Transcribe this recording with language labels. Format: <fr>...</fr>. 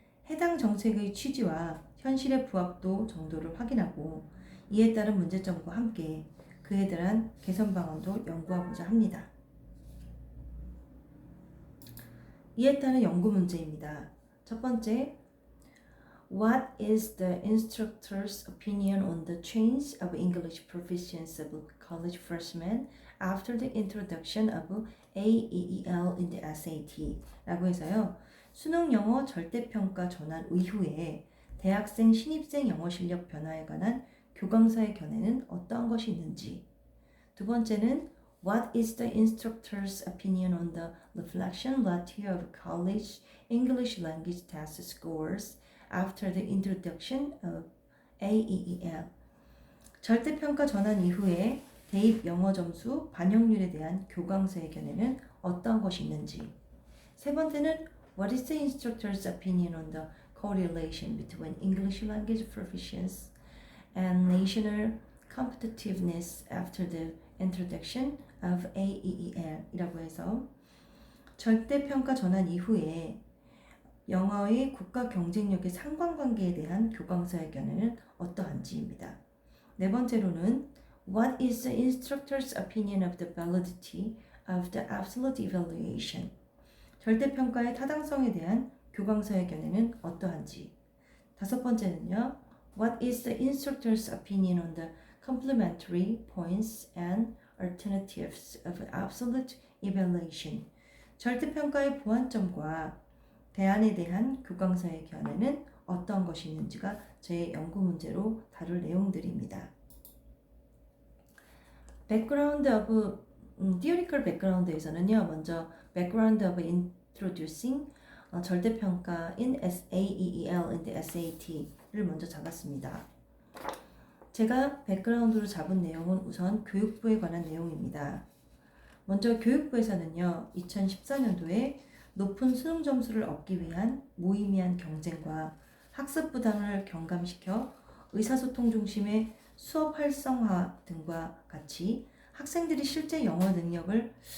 <ko>해당 정책의 취지와 현실의 부합도 정도를 확인하고 이에 따른 문제점과 함께 그에 대한 개선 방안도 연구하고자 합니다. 이에 따른 연구 문제입니다. 첫 번째,</ko> <en>What is the instructor's opinion on the change of English proficiency of college freshmen after the introduction of AEEL in the SAT?</en> <ko>라고 해서요. 수능 영어 절대평가 전환 이후에 대학생 신입생 영어 실력 변화에 관한 교강서의 견해는 어떠한 것이 있는지. 두 번째는</ko> <en>What is the instructor's opinion on the reflection ratio of college English language test scores after the introduction of AEEL?</en> <ko>절대평가 전환 이후에 대입 영어 점수 반영률에 대한 교강서의 견해는 어떠한 것이 있는지. 세 번째는</ko> <en>What is the instructor's opinion on the correlation between English language proficiency and national competitiveness after the introduction of AEEL</en> <ko>이라고 해서 절대평가 전환 이후에 영어의 국가 경쟁력의 상관관계에 대한 교강서의 견해는 어떠한지입니다. 네 번째로는</ko> <en>What is the instructor's opinion of the validity of the absolute evaluation?</en> <ko>절대평가의 타당성에 대한 교강서의 견해는 어떠한지. 다섯 번째는요.</ko> <en>What is the instructor's opinion on the complementary points and alternatives of absolute evaluation?</en> <ko>절대평가의 보완점과 대안에 대한 교강서의 견해는 어떤 것이 있는지가 제 연구 문제로 다룰 내용들입니다.</ko> <en>Background of theoretical background에서는요.</en> <ko>먼저</ko> <en>Background of introducing</en> <ko>절대평가인</ko> <en>AEEL in the SAT를</en> <ko>먼저 잡았습니다. 제가 백그라운드로 잡은 내용은 우선 교육부에 관한 내용입니다. 먼저 교육부에서는요, 2014년도에 높은 수능 점수를 얻기 위한 무의미한 경쟁과 학습 부담을 경감시켜 의사소통 중심의 수업 활성화 등과 같이 학생들이 실제 영어 능력을</ko>